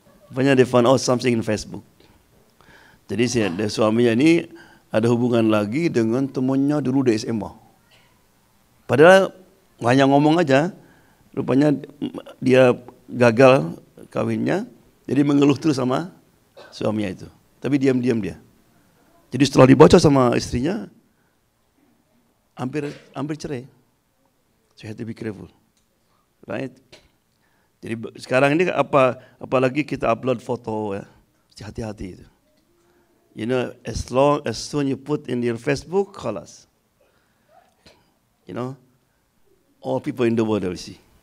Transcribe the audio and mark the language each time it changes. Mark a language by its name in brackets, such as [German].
[Indonesian] Rupanya [English] they found out something in Facebook. [Indonesian] Jadi suaminya ini ada hubungan lagi dengan temannya dulu di SMA. Padahal hanya ngomong aja, rupanya dia gagal kawinnya, jadi mengeluh terus sama suaminya itu. Tapi diam-diam dia. Jadi setelah dibaca sama istrinya, hampir cerai. [English] So you have to be careful, right? [Indonesian] Jadi sekarang ini apalagi kita upload foto ya, hati-hati itu. [English] You know, as soon you put in your Facebook, khalas. You know, all people in the world will see.